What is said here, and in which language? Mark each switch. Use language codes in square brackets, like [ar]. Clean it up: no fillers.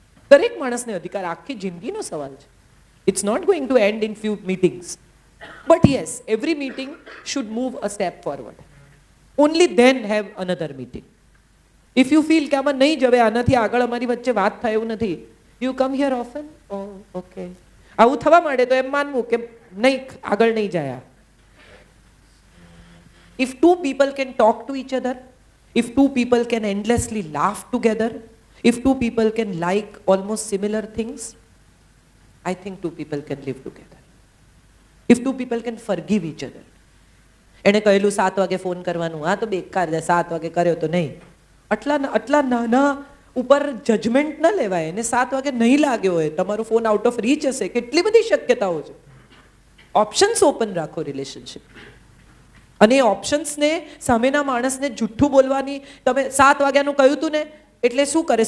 [gu] દરેક માણસને અધિકાર, આખી જિંદગીનો સવાલ છે. [en] It's not going to end in few meetings, but yes, every meeting should move a step forward. Only then have another meeting. If you feel [gu] કે આમાં નહીં જ, હવે આનાથી આગળ અમારી વચ્ચે વાત થાય એવું નથી, [en] You come here often. [gu] Okay, આવું થવા માંડે તો એમ માનવું કે નહીં, આગળ નહીં જાય. [en] If two people can talk to each other, if two people can endlessly laugh together, if two people can like almost similar things, I think two people can live together. If two people can forgive each other. [gu] એણે કહેલું 7 વાગે phone કરવાનું, હા તો બેકાર છે, 7 વાગે કર્યો તો નહીં. આટલા નાના ઉપર જજમેન્ટ ન લેવાય. એને 7 વાગે નહીં લાગ્યો હોય, તમારો ફોન આઉટ ઓફ રીચ હશે, કેટલી બધી શક્યતાઓ છે. ઓપ્શન્સ ઓપન રાખો રિલેશનશિપ. અને એ ઓપ્શન્સને સામેના માણસને જુઠ્ઠું બોલવાની, તમે 7 વાગ્યાનું કહ્યું હતું ને એટલે શું કરે?